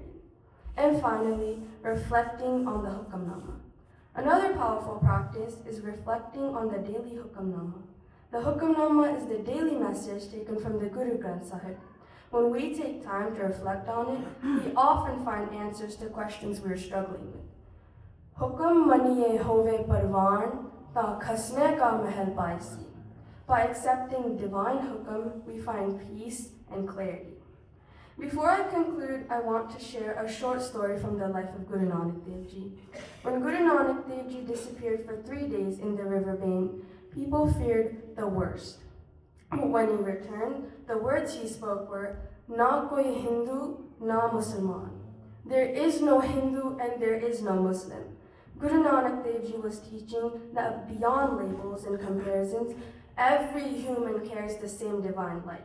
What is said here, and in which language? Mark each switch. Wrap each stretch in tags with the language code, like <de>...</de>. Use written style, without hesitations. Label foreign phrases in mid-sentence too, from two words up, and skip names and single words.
<en>And finally, reflecting on the Hukamnama. Another powerful practice is reflecting on the daily Hukamnama. The Hukamnama is the daily message taken from the Guru Granth Sahib. When we take time to reflect on it, we often find answers to questions we are struggling with.</en> <pa>ਹੁਕਮ ਮੰਨਿਐ ਹੋਵੈ ਪਰਵਾਣੁ, ਤਾ ਖਸਮੈ ਕਾ ਮਹਲੁ ਪਾਇਸੀ.</pa> <en>By accepting divine hukam, we find peace and clarity. Before I conclude, I want to share a short story from the life of Guru Nanak Dev Ji. When Guru Nanak Dev Ji disappeared for 3 days in the river Bain, people feared the worst. When he returned, the words he spoke were,</en> <pa>"ਨਾ ਕੋਈ ਹਿੰਦੂ, ਨਾ ਮੁਸਲਮਾਨ."</pa> <en>There is no Hindu and there is no Muslim. Guru Nanak Dev Ji was teaching that beyond labels and comparisons, every human carries the same divine light.</en>